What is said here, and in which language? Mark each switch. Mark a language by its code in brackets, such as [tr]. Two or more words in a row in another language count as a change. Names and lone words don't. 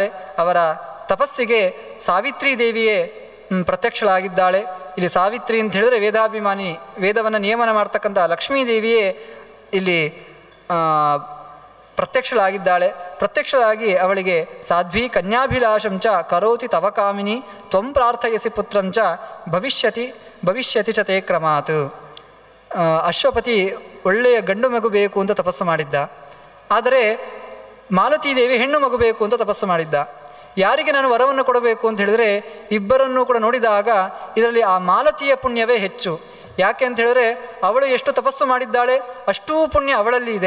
[kn] ಅವರ ತಪಸ್ಸಿಗೆ ಸಾವಿತ್ರಿ ದೇವಿಯೇ ಪ್ರತ್ಯಕ್ಷಳಾಗಿದ್ದಾಳೆ. ಇಲ್ಲಿ ಸಾವಿತ್ರಿ ಅಂತ ಹೇಳಿದ್ರೆ ವೇದಾಭಿಮಾನಿ, ವೇದವನ್ನು ನಿಯಮನ ಮಾಡ್ತಕ್ಕಂಥ ಲಕ್ಷ್ಮೀ ದೇವಿಯೇ ಇಲ್ಲಿ ಪ್ರತ್ಯಕ್ಷಳಾಗಿ ಅವಳಿಗೆ [sa] ಸಾಧ್ವಿ ಕನ್ಯಾಭಿಲಾಷಂಚ ಕರೋತಿ ತವ ಕಾಮಿನಿ ತ್ವಂ ಪ್ರಾರ್ಥಯಸಿ ಪುತ್ರಂಚ ಭವಿಷ್ಯತಿ ಚ ತೇ ಕ್ರಮಾತ್. [kn] ಅಶ್ವಪತಿ ಒಳ್ಳೆಯ ಗಂಡು ಮಗು ಬೇಕು ಅಂತ ತಪಸ್ಸು ಮಾಡಿದ್ದ, ಆದರೆ ಮಾಲತೀ ದೇವಿ ಹೆಣ್ಣು ಮಗು ಬೇಕು ಅಂತ ತಪಸ್ಸು ಮಾಡಿದ್ದ. ಯಾರಿಗೆ ನಾನು ವರವನ್ನು ಕೊಡಬೇಕು ಅಂತ ಹೇಳಿದ್ರೆ ಇಬ್ಬರನ್ನೂ ಕೂಡ ನೋಡಿದಾಗ ಇದರಲ್ಲಿ ಆ ಮಾಲತಿಯ ಪುಣ್ಯವೇ ಹೆಚ್ಚು. ಯಾಕೆ ಅಂತ ಹೇಳಿದ್ರೆ ಅವಳು ಎಷ್ಟು ತಪಸ್ಸು ಮಾಡಿದ್ದಾಳೆ ಅಷ್ಟೂ ಪುಣ್ಯ ಅವಳಲ್ಲಿ ಇದೆ.